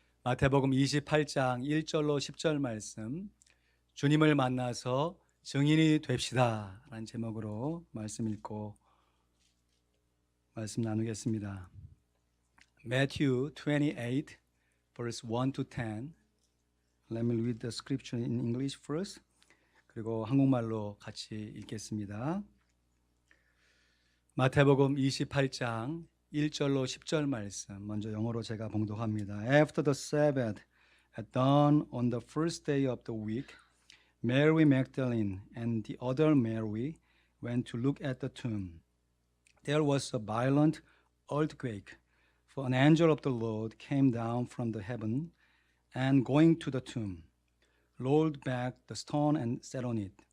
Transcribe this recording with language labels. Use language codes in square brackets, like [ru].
[ko] 마태복음 28장 1절로 10절 말씀, 주님을 만나서 증인이 됩시다 라는 제목으로 말씀 읽고 말씀 나누겠습니다. [en] Matthew 28 verse 1 to 10. Let me read the scripture in English first. [ko] 그리고 한국말로 같이 읽겠습니다. 마태복음 28장 1절로 10절 말씀, 먼저 영어로 제가 봉독합니다. [en] After the Sabbath, at dawn on the first day of the week, Mary Magdalene and the other Mary went to look at the tomb. There was a violent earthquake, for an angel of the Lord came down from the heaven, and going to the tomb, rolled back the stone and sat on it.